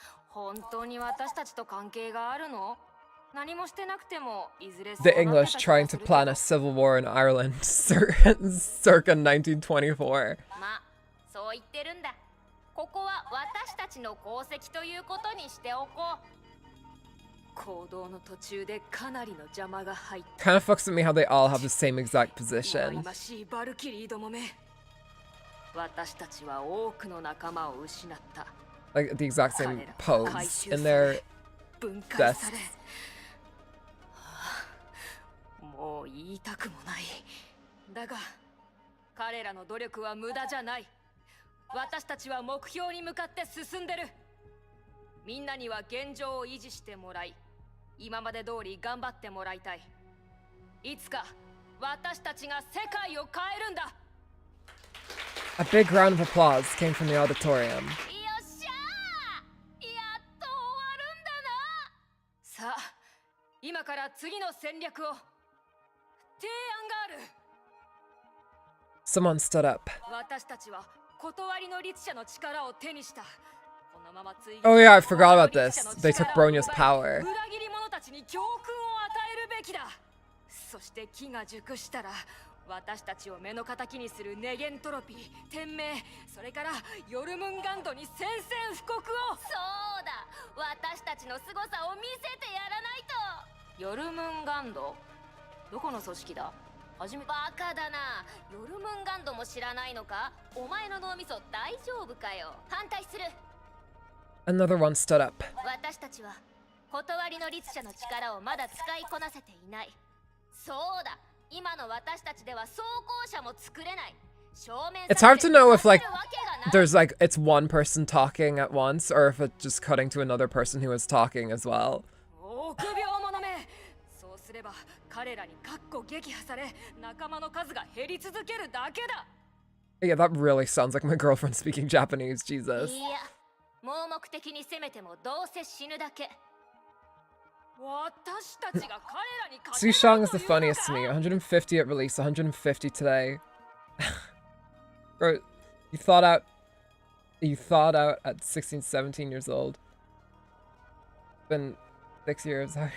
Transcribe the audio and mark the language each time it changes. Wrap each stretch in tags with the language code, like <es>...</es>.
<ja>本当に私たちと関係があるの？何もしてなくてもいずれ</ja> <en>The English trying to plan a civil war in Ireland circa 1924.</en> <ja>まあ、そう言ってるんだ。ここは私たちの功績ということにしておこう。行動の途中でかなりの邪魔が入った。</ja> <en>Kind of fucks with me how they all have the same exact position.</en> <ja>バルキリーどもめ。私たちは多くの仲間を失った。</ja> <en>Like the exact same pose in their</en> <ja>分解され、もう言いたくもない。だが彼らの努力は無駄じゃない。私たちは目標に向かって進んでる。みんなには現状を維持してもらい、今まで通り頑張ってもらいたい。いつか私たちが世界を変えるんだ。</ja> <en>A big round of applause came from the auditorium.</en> <ja>よっしゃー、やっと終わるんだな。さあ、今から次の戦略を。提案がある。</ja> <en>Someone stood up.</en> <ja>私たちは断りの律者の力を手にした。このまま追撃</ja> <en>Oh yeah, I forgot about this. They took Bronya's power.</en> <ja>裏切り者たちに教訓を与えるべきだ。そして機が熟したら、私たちを目の敵にするネゲントロピー、天命、それからヨルムンガンドに宣戦布告を。そうだ、私たちの凄さを見せてやらないと。ヨルムンガンド、どこの組織だ。バカだな。ヨルムンガンドも知らないのか。お前の脳みそ大丈夫かよ。反対する。</ja> <en>Another one stood up.</en> <ja>私たちは断りの律者の力をまだ使いこなせていない。そうだ、今の私たちでは装甲車も作れない。</ja> <en>It's hard to know if like there's like it's one person talking at once or if it's just cutting to another person who is talking as well.</en> <ja>臆病者め。そうすれば彼らにかっこ撃破され、仲間の数が減り続けるだけだ。</ja> <en>Yeah, that really sounds like my girlfriend speaking Japanese. Jesus.</en> <ja>いや、盲目的に攻めてもどうせ死ぬだけ。私たちが彼らに勝て</ja> <en>Sushang is the funniest to me. 150 at release, 150 today. Bro, you thought out at 16, 17 years old. It's been 6 years.</en>